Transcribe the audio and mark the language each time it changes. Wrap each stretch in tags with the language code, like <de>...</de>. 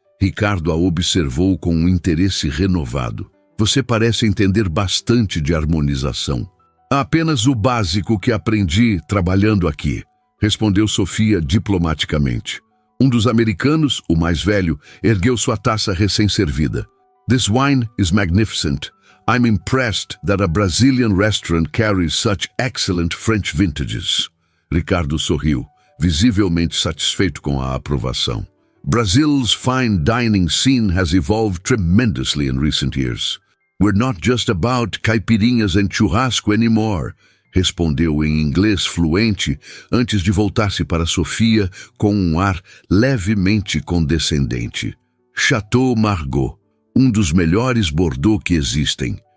<pt>Ricardo a observou com um interesse renovado. Você parece entender bastante de harmonização. Apenas o básico que aprendi trabalhando aqui, respondeu Sofia diplomaticamente. Um dos americanos, o mais velho, ergueu sua taça recém-servida.</pt> <en>This wine is magnificent. I'm impressed that a Brazilian restaurant carries such excellent French vintages.</en> <pt>Ricardo sorriu, visivelmente satisfeito com a aprovação.</pt> <en>Brazil's fine dining scene has evolved tremendously in recent years. We're not just about caipirinhas and churrasco anymore,</en> <pt>respondeu em inglês fluente antes de voltar-se para Sofia com um ar levemente condescendente. Chateau Margaux, um dos melhores Bordeaux que existem.</pt>